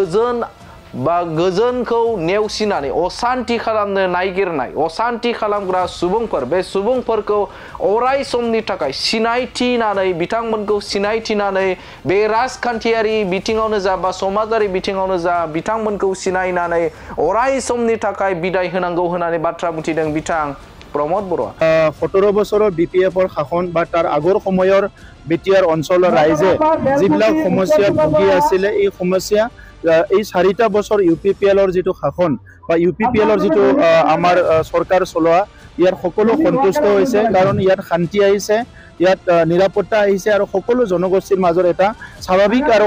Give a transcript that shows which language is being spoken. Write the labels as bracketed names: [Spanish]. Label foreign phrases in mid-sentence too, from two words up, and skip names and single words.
[Bodo] गोजोनखौ नेवसिनानै अशान्ति खालामनो नागिरनाय अशान्ति खालामग्रा सुबुंफोर बे सुबुंफोरखौ अराय समनि थाखाय सिनायथिनानै बिथांमोनखौ सिनायथिनानै बे राजखान्थियारि बिथिङावनो जा बा समाजारि बिथिङावनो जा बिथांमोनखौ सिनायनानै अराय समनि थाखाय बिदाय होनांगौ होननानै बाथ्रा बुंथिदों बिथां प्रमद बर'आ [Assamese] 17 বছৰৰ বিপিএফৰ শাসন বা তাৰ আগৰ সময়ৰ বিটিআৰ অঞ্চলৰ ৰাইজে যিবিলাক সমস্যাত ভুগি আছিল এই সমস্যা এই 4টা বছৰ ইউপিপিএলৰ যেটো শাসন বা ইউপিপিএলৰ যেটো আমাৰ সৰকাৰ চলোৱা ইয়াৰ সকলো সন্তুষ্ট হৈছে কাৰণ ইয়াত শান্তি আহিছে ইয়াত নিৰাপত্তা আহিছে আৰু সকলো জনগোষ্ঠীৰ মাজৰ এটা স্বাভাৱিক আৰু